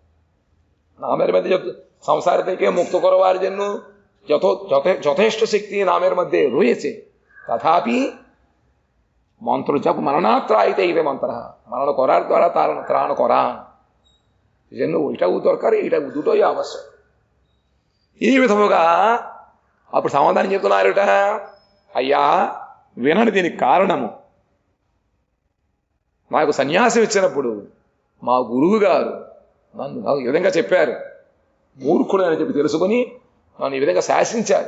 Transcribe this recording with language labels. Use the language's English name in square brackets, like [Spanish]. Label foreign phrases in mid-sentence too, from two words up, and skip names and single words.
[Bangla] নামের মধ্যে সংসার থেকে মুক্ত করবার জন্য যথেষ্ট শক্তি নামের মধ্যে রয়েছে, তথাপি মন্ত্র জপ মরণাত্রায়িতে এই মন্ত্র, মরণ করার দ্বারা তার ত্রাণ করা, এই জন্য ওইটাও দরকার, এইটা দুটোই ఆవశ్యక. [Telugu] ఈ విధముగా అప్పుడు సమాధానం చెప్తున్నారట, అయ్యా వినండి దీనికి కారణము. నాకు సన్యాసం ఇచ్చినప్పుడు మా గురువు గారు నన్ను ఈ విధంగా చెప్పారు, మూర్ఖుడు అని చెప్పి తెలుసుకొని నన్ను ఈ విధంగా శాసించారు.